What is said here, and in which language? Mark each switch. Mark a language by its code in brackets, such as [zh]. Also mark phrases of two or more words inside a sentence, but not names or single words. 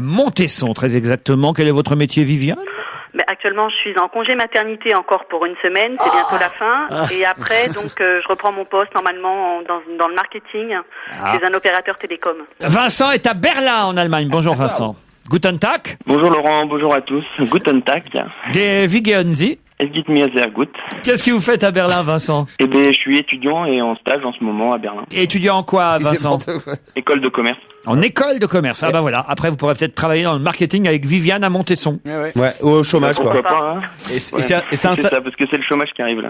[fr] À Montesson, très exactement. Quel est votre métier, Viviane? Actuellement, je suis en congé maternité encore pour une semaine. C'est bientôt la fin. Et après, donc, je reprends mon poste normalement dans le marketing chez un opérateur télécom. Vincent est à Berlin, en Allemagne. Bonjour Vincent. [de] Guten Tag. [fr] Bonjour Laurent, bonjour à tous. [de] Guten Tag. Wie gehen Sie? Es geht mir sehr gut. [fr] Qu'est-ce que vous faites à Berlin, Vincent? Eh bien, je suis étudiant et en stage en ce moment à Berlin. Et étudiant en quoi, Vincent? École de commerce. En école de commerce. Ah bah voilà. Après, vous pourrez peut-être travailler dans le marketing avec Viviane à Montesson. Ouais, ou au chômage, quoi. Pourquoi pas, hein. Et C'est ça, parce que c'est le chômage qui arrive là.